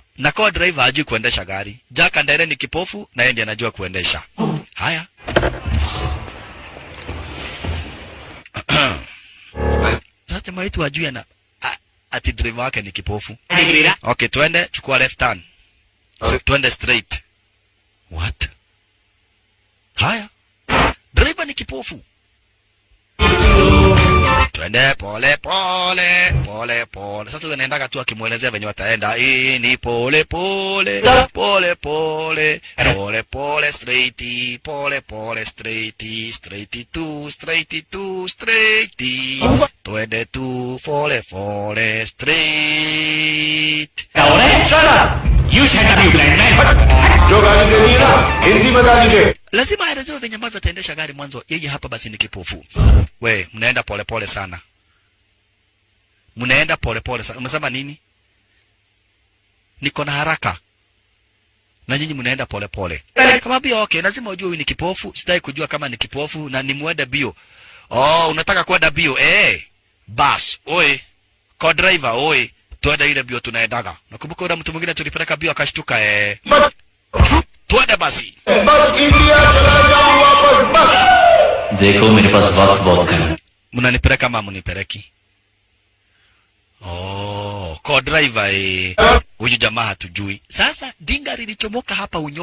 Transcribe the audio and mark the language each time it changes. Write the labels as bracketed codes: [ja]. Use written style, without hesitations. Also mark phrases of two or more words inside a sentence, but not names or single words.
[sw] Na co-driver hajui kuendesha gari. Jack Andere ni kipofu na yeye ndiye anajua kuendesha. Haya. Sasa jamaa wetu hajui ati driver wake ni kipofu. Okay, twende, chukua [en] left turn. [sw] Twende straight. [en] What? [sw] Haya. Driver ni kipofu. Twende pole. Sasa unaendaga tu akimuelezea venye wataenda. Hii ni pole, [en] straight, straight. [sw] Twende tu pole, straight. [en] Shut up! You shut up, you blind man! [hi] जो गाली देनी है ना हिंदी में गाली दे. [sw] Lazima aelezewe venye ambavyo ataendesha gari mwanzo. Yeye hapa basi ni kipofu. We, mnaenda pole sana. Mnaenda pole sana. Umesema nini? Niko na haraka. Na nyinyi mnaenda pole. Kama bio okay, lazima ujue huyu ni kipofu. Sitaki kujua kama ni kipofu na nimuende bio. Oh, unataka kwenda bio? Bas, oi. Co-driver, tuende ile bio tunaendaga. Nakumbuka yule mtu mwingine tulipeleka bio akashtuka tuende basi. [hi] बस इंडिया चला जाऊं वापस बस. देखो मेरे पास वक्त बहुत कम. [sw] Mnanipeleka kama mnipeleki? Co-driver huyu jamaa hatujui. Sasa dinga lilichomoka hapa unyo